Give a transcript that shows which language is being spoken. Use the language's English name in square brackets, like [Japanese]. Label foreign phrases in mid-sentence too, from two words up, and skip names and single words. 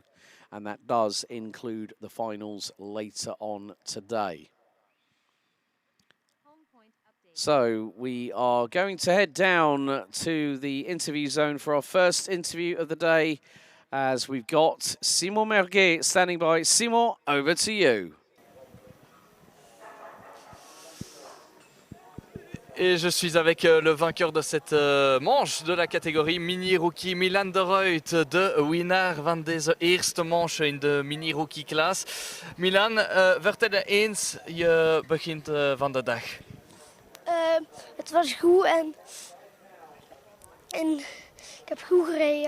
[English] And that does include the finals later on today. So we are going to head down to the interview zone for our first interview of the day, as we've got Simon Mirguet standing by. Simon, over to you. [French] Et je suis avec le vainqueur de cette manche de la catégorie Mini Rookie, Milan de Ruyter, [Dutch] de winnaar van deze eerste manche in de Mini Rookie klas. Milan, werd het eens je begint van de dag? Het was goed en ik heb goed gereden.